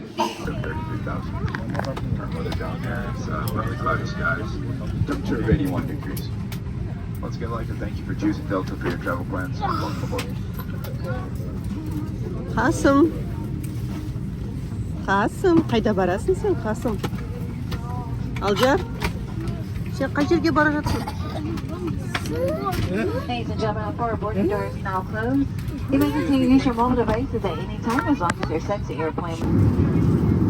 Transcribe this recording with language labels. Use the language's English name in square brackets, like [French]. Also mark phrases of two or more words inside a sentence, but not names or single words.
[English] 33,000. Our weather down there, it's partly cloudy skies. Temperature of 81 degrees. Once again, I'd like to thank you for choosing Delta for your travel plans. Welcome aboard. [Kazakh] Қасым, қайда барасың сен, Қасым? Алдияр, сен қай жерге бара жатсың? [English] Ladies and gentlemen, our boarding doors now closed. You may continue to use your mobile devices at any time as long as you're set to airplane.